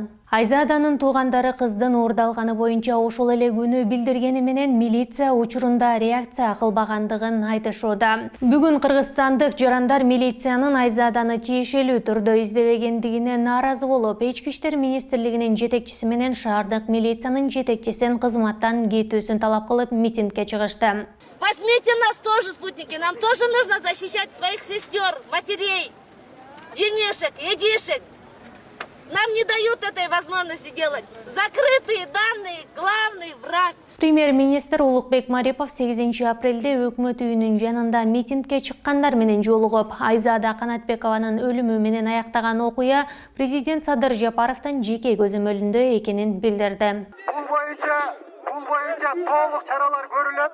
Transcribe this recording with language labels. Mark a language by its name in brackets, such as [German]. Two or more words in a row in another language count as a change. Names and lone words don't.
[Kyrgyz] Айзаданын туугандары кыздын уурдалганы боюнча ошол эле күнү билдиргени менен милиция учурунда реакция кылбагандыгын айтышууда. Бүгүн кыргызстандык жарандар милициянын Айзаданы тиешелүү түрдө издебегендигине нааразы болуп, Ички иштер министрлигинин жетекчиси менен шаардык милициянын жетекчисин кызматтан кетүүсүн талап кылып митингге чыгышты. [Russian] Возьмите нас тоже, спутники, нам тоже нужно защищать своих сестер, матерей, женишек, едишек. Нам не дают этой возможности делать. Закрытые данные, главный враг. [Kyrgyz] Премьер-министр Улукбек Марипов 8 апрелде өкмөт үйүнүн жанында митингге чыккандар менен жолугуп, Айзада Канатбекованын өлүмү менен аяктаган окуя президент Садыр Жапаровдун жеке көзөмөлүндө экенин билдирди. Бул боюнча толук чаралар көрүлөт.